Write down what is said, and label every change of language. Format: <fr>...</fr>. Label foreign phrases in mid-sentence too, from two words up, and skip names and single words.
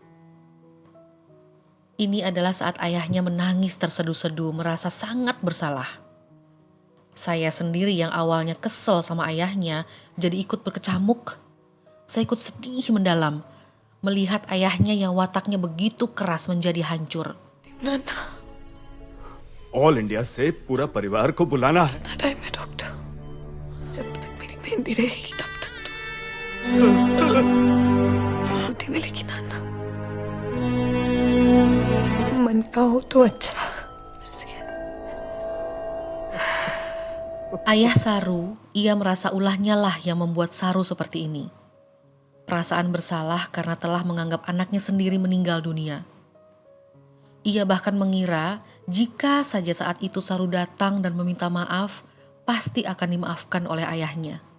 <id>Ini adalah saat ayahnya menangis terseduh-seduh, merasa sangat bersalah. Saya sendiri yang awalnya kesel sama ayahnya, jadi ikut berkecamuk. Saya ikut sedih mendalam, melihat ayahnya yang wataknya begitu keras menjadi hancur. Nana,</id> <en>All India</en> <hi>से पूरा परिवार को बुलाना है। बता टाइम है डॉक्टर। जब तक मेरी मेहंदी रहेगी तब तक शांति मिलेगी नाना। मन हो तो अच्छा.</hi> <id>Ayah Saru, ia merasa ulahnya lah yang membuat Saru seperti ini. Perasaan bersalah karena telah menganggap anaknya sendiri meninggal dunia. Ia bahkan mengira jika saja saat itu Saru datang dan meminta maaf, pasti akan dimaafkan oleh ayahnya.</id>